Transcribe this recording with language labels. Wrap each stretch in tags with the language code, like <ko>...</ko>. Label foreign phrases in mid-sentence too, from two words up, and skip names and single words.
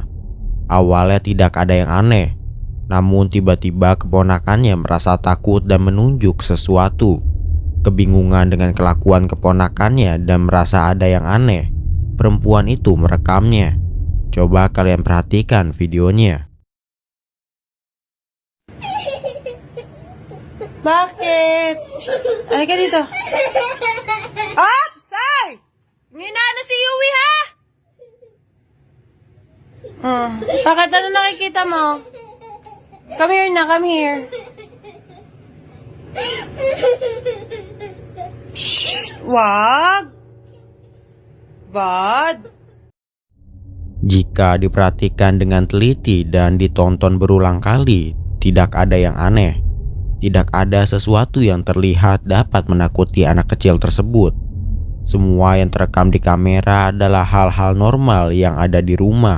<id>Awalnya tidak ada yang aneh, namun tiba-tiba keponakannya merasa takut dan menunjuk sesuatu. Kebingungan dengan kelakuan keponakannya dan merasa ada yang aneh, perempuan itu merekamnya. Coba kalian perhatikan videonya.</id> <tl>Bakit? Halika dito. Up! Say! Nginano si Yui, ha? Bakit? Ano nakikita mo?</tl> <en>Come here na, come here. Shh!</en> <tl>Wag!</tl> <en>Bad.</en> <id>Jika diperhatikan dengan teliti dan ditonton berulang kali, tidak ada yang aneh. Tidak ada sesuatu yang terlihat dapat menakuti anak kecil tersebut. Semua yang terekam di kamera adalah hal-hal normal yang ada di rumah.</id>